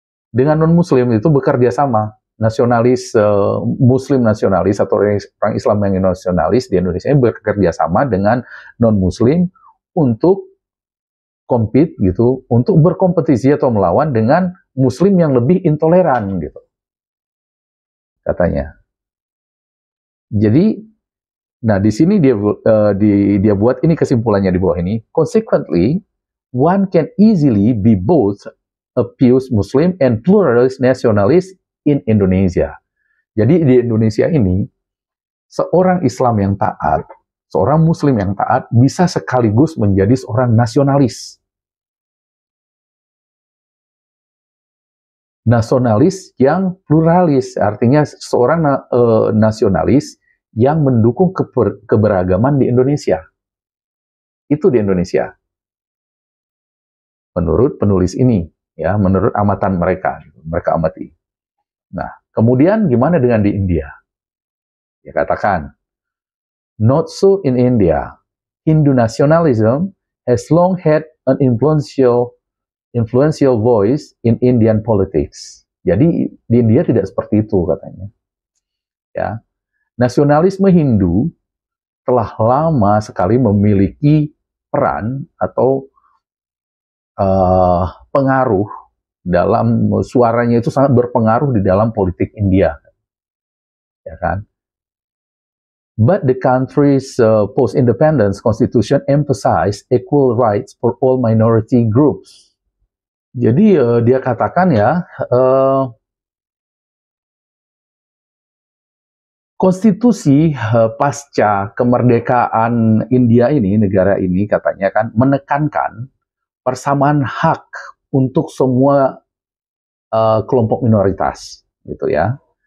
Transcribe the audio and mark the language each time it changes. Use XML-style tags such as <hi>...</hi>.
<id>Dengan non-Muslim itu bekerja sama, nasionalis Muslim nasionalis atau orang Islam yang nasionalis di Indonesia ini bekerja sama dengan non-Muslim untuk compete gitu, untuk berkompetisi atau melawan dengan Muslim yang lebih intoleran gitu, katanya. Jadi, nah di sini dia buat ini kesimpulannya di bawah ini.</id> <en>Consequently, one can easily be both a pious Muslim and pluralist nationalist in Indonesia.</en> <id>Jadi di Indonesia ini, seorang Islam yang taat, seorang Muslim yang taat bisa sekaligus menjadi seorang nasionalis. Nasionalis yang pluralis, artinya seorang nasionalis yang mendukung keberagaman di Indonesia. Itu di Indonesia. Menurut penulis ini, ya, menurut amatan mereka amati. Nah, kemudian gimana dengan di India? Dia katakan,</id> <en>not so in India. Hindu nationalism has long had an influential voice in Indian politics.</en> <id>Jadi di India tidak seperti itu katanya. Ya, nasionalisme Hindu telah lama sekali memiliki peran atau pengaruh dalam suaranya itu sangat berpengaruh di dalam politik India, ya kan?</id> <en>But the country's post-independence constitution emphasized equal rights for all minority groups.</en> <id>Jadi dia katakan ya, konstitusi pasca kemerdekaan India ini, negara ini katanya kan menekankan persamaan hak untuk semua kelompok minoritas, gitu ya.</id>